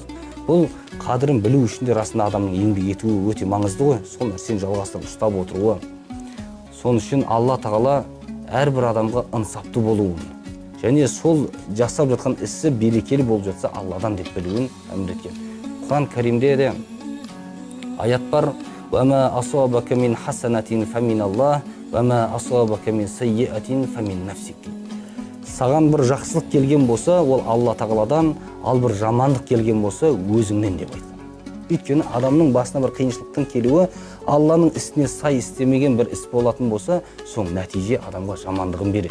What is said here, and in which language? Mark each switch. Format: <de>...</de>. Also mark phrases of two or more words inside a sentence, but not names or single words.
<kk>Бұл қадірін білу үшін де расында адамның еңбек етуі өте маңызды ғой. Сол нәрсені жалғастырып ұстап отыруы. Соның үшін Алла тағала әрбір адамға ынсапты болуын және сол жасап жатқан ісі берекелі болып жатса Алладан деп білуін әмір еткен. Құран Кәрімде де аят бар:</kk> <ar>"وما أصابك من حسنة فمن الله وما أصابك من سيئة فمن نفسك."</ar> <kk>Саған бір жақсылық келген болса, ол Алла тағаладан, ал бір жамандық келген болса, өзіңнен деп айтқан. Өйткені адамның басына бір қиыншылықтың келуі Алланың ісіне сай істемеген бір іс болатын болса, соң нәтиже адамға жамандығын береді.</kk>